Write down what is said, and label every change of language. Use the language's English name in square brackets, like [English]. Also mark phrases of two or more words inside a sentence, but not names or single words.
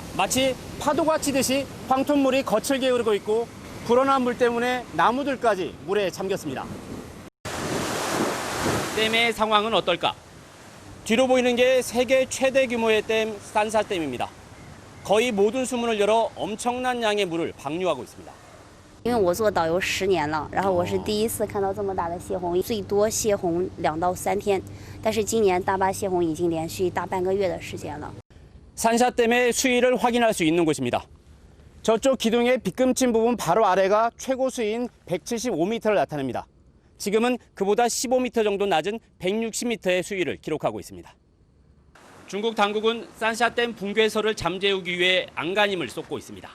[Korean] 마치 파도가 치듯이 황토물이 거칠게 흐르고 있고 불어난 물 때문에 나무들까지 물에 잠겼습니다. 댐의 상황은 어떨까? 뒤로 보이는 게 세계 최대 규모의 댐 산샤댐입니다. 거의 모든 수문을 열어 엄청난 양의 물을 방류하고 있습니다. [Chinese] 因为我做导游10年了，然后我是第一次看到这么大的泄洪，最多泄洪2到3天，但是今年大坝泄洪已经连续大半个月的时间了。 [Korean] 산샤댐의 수위를 확인할 수 있는 곳입니다. 저쪽 기둥의 빗금친 부분 바로 아래가 최고 수위인 175m를 나타냅니다. 지금은 그보다 15m 정도 낮은 160m의 수위를 기록하고 있습니다. 중국 당국은 산샤댐 붕괴설을 잠재우기 위해 안간힘을 쏟고 있습니다.